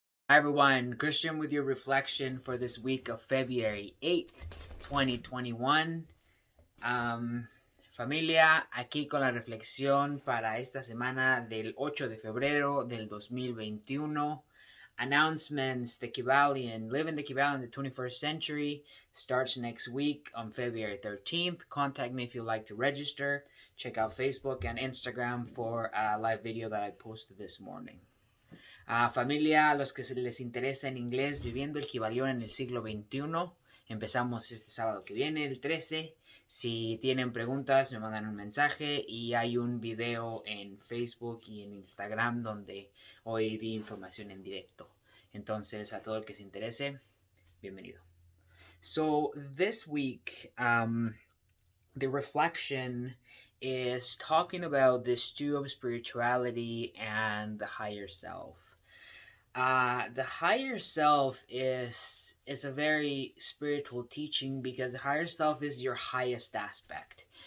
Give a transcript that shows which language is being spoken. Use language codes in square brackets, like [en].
[en] Hi everyone, Christian with your reflection for this week of February 8th, 2021. [es] Familia, aquí con la reflexión para esta semana del 8 de febrero del 2021. [en] Announcements, the Kybalion, Living the Kybalion in the 21st Century starts next week on February 13th. Contact me if you'd like to register. Check out Facebook and Instagram for a live video that I posted this morning. [es] Familia, a los que les interesa en inglés, viviendo el Kybalion en el siglo XXI. Empezamos este sábado que viene, el 13. Si tienen preguntas, me mandan un mensaje y hay un video en Facebook y en Instagram donde hoy di información en directo. Entonces, a todo el que se interese, bienvenido. [en] So, this week, the reflection is talking about the stew of spirituality and the higher self. The higher self is a very spiritual teaching because the higher self is your highest aspect.